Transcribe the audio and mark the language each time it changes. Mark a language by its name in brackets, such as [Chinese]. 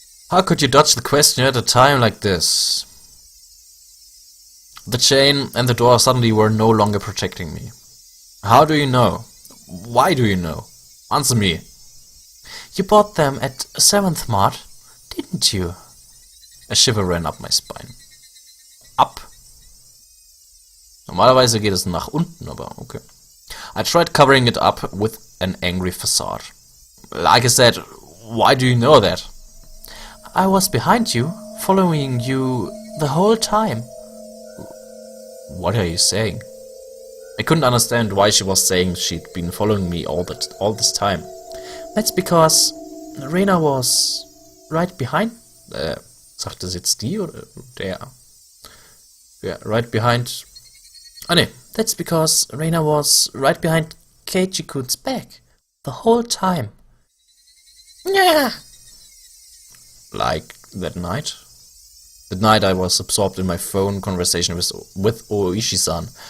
[English] How could you dodge the question at a time like this? The chain and the door suddenly were no longer protecting me. How do you know? Why do you know? Answer me. You bought them at 7th Mart, didn't you? A shiver ran up my spine. Up? [German] Normalerweise geht es nach unten, aber okay. [English] I tried covering it up with an angry facade. Like I said, why do you know that? I was behind you, following you the whole time. What are you saying? I couldn't understand why she was saying she'd been following me all this time. That's because Rena was right behind. [German] Sagt das jetzt die oder der? [English] Yeah, right behind. Ah ne, that's because Rena was right behind Keiichi-kun's back the whole time. Yeah. Like that night? That night I was absorbed in my phone conversation with Ooishi-san.